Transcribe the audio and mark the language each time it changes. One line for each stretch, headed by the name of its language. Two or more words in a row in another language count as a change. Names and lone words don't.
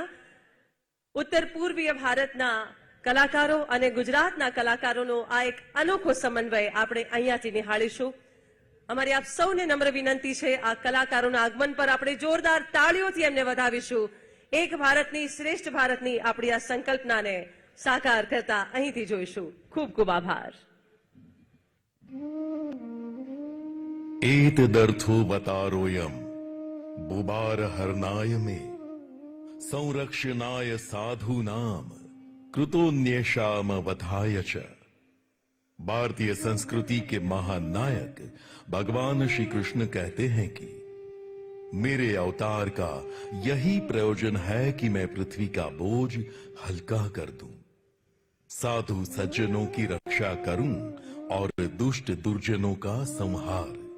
Gujarati: ઉત્તર પૂર્વીય ભારતના કલાકારો અને ગુજરાતના કલાકારોનો આ એક અનોખો સમન્વય આપણે અહીંયાથી નિહાળીશું. અમારી આપ સૌને નમ્ર વિનંતી છે, આ કલાકારોના આગમન પર આપણે જોરદાર તાળીઓથી એમને વધાવીશું. એક ભારતની શ્રેષ્ઠ ભારતની આપણી આ સંકલ્પનાને સાકાર કરતા અહીંથી જોઈશું. ખૂબ ખૂબ આભાર.
Sanskrit: एतदर्थो वतारोऽयम् बुबार हरनाय मे संरक्षणाय साधूनाम कृतोन्येषाम वधाय च.
Hindi: भारतीय संस्कृति के महान नायक भगवान श्री कृष्ण कहते हैं कि मेरे अवतार का यही प्रयोजन है कि मैं पृथ्वी का बोझ हल्का कर दूं, साधु सज्जनों की रक्षा करूं और दुष्ट दुर्जनों का संहार.